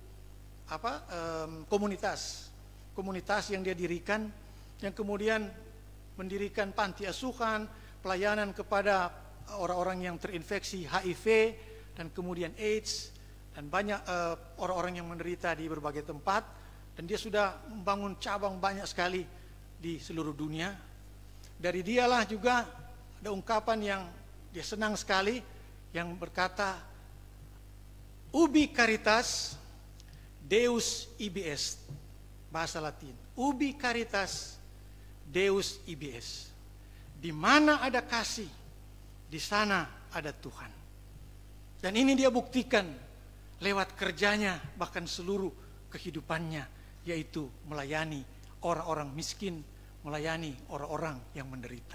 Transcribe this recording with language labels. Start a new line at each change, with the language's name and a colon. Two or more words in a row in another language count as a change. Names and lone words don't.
Indonesian: komunitas yang dia dirikan, yang kemudian mendirikan panti asuhan, pelayanan kepada orang-orang yang terinfeksi HIV dan kemudian AIDS, dan banyak orang-orang yang menderita di berbagai tempat. Dan dia sudah membangun cabang banyak sekali di seluruh dunia. Dari dialah juga ada ungkapan yang dia senang sekali, yang berkata,
Latin: Ubi caritas, Deus ibi est.
Indonesian: Bahasa Latin,
Latin: Ubi caritas, Deus ibi est.
Indonesian: Di mana ada kasih, di sana ada Tuhan. Dan ini dia buktikan lewat kerjanya, bahkan seluruh kehidupannya, yaitu melayani orang-orang miskin, melayani orang-orang yang menderita.